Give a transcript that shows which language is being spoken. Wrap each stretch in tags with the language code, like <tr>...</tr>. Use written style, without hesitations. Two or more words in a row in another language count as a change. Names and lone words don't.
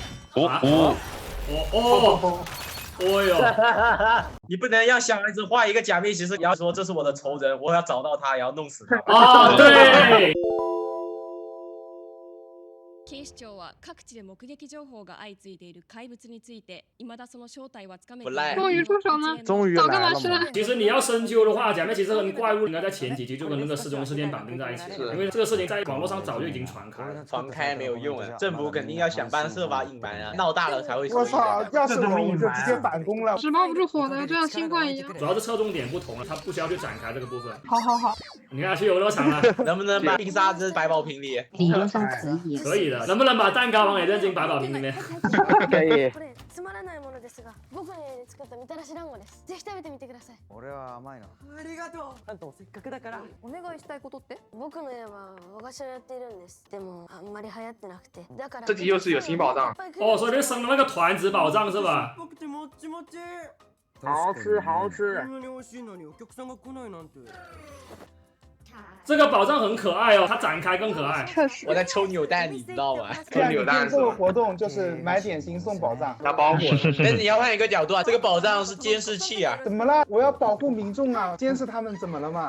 <zh>哦哟，你不能要小孩子画一个假面骑士，你要说这是我的仇人，我要找到他，也要弄死他。啊，对。</zh> <ja>警視庁は各地で目撃情報が相次いでいる怪物について、未だその正体はつかめていない。</ja> <zh>终于出手了，终于早干来了嘛！嘛去了？其实你要深究的话，假面骑士跟怪物应该在前几集就跟那个失踪事件绑定在一起了，因为这个事情在网络上早就已经传开了。传开没有用啊，政府肯定要想办法隐瞒啊，闹大了才会。我操！要是我就直接反攻了。纸包不住火的，就像新冠一样。主要是侧重点不同了，他不需要去展开这个部分。好，你看去游乐场了，能不能把冰沙子摆宝瓶里？理论上可以。可以的，能不能把蛋糕王也扔进百宝瓶里面？可以。</zh> <ja>つまらないものですが、僕の家で作ったみたらし団子です。ぜひ食べてみてください。俺は甘いな。ありがとう。あんたもせっかくだから。お願いしたいことって？僕の家は和菓子をやっているんです。でもあんまり流行ってなくて、だから。</ja> <zh>这集又是有新宝藏。哦，所以就生了那个团子宝藏是吧？</zh> <ja>僕てもっちもち。</ja> <zh>好吃好吃。</zh> <ja>こんなに美味しいのにお客さんが来ないなんて。</ja> <zh>这个宝藏很可爱哦，它展开更可爱。确实。我在抽扭蛋，你知道吗？抽扭蛋这个活动就是买点心送宝藏，拿包裹。但是你要换一个角度啊，这个宝藏是监视器啊。怎么了？我要保护民众啊，监视他们怎么了嘛？</zh>